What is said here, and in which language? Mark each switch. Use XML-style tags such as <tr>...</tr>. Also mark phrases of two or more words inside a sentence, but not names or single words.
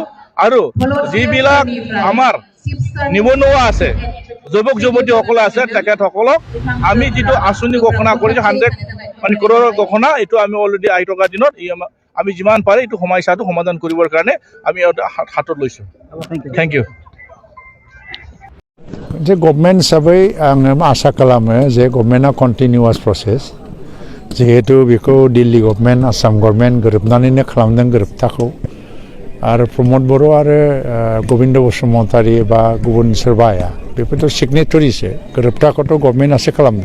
<as>আৰু যিবিলাক আমাৰ নিবনুৱা আছে, যুৱক যুৱতীসকলে আছে, তেখেতসকলক আমি যিটো আঁচনি ঘোষণা কৰিছোঁ 100 crore ঘোষণা, এইটো আমি অলৰেডি আহি থকা দিনত আমি যিমান পাৰে এইটো সমস্যাটো সমাধান কৰিবৰ কাৰণে আমি হাতত লৈছোঁ।</as> <en>Thank you.</en> <brx>जे गभर्नमेन्ट हिसाबै आङो आसा खालामो जे गभर्नमेन्टआ</brx> <en>continuous process,</en> <brx>जिहेतु बेखौ</brx> <en>Delhi government, Assam government</en> <brx>गोरोबनानैनो खालामदों गोरोबथाखौ। आरो प्रमद बर' आरो गबिन्द बसुमतारी बा गुबुन सोरबाया बेफोरथ' सिगनेटरिसो, गोरोबथाखौथ' गभर्नमेन्टआसो खालामदों।</brx>